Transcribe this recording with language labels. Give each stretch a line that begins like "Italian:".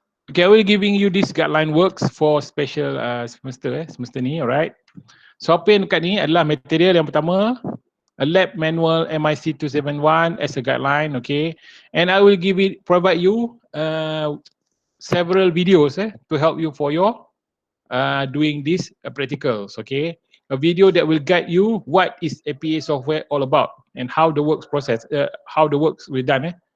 English: Okay, I will giving you this guideline works for special semester ni, alright.
Malay: So apa yang dekat ni adalah material yang pertama,
English: a lab manual MIC271 as a guideline,
Malay: okay.
English: And I will provide you several videos to help you for your doing these practicals, okay. A video that will guide you what is APA software all about and how the works process, how the works will done.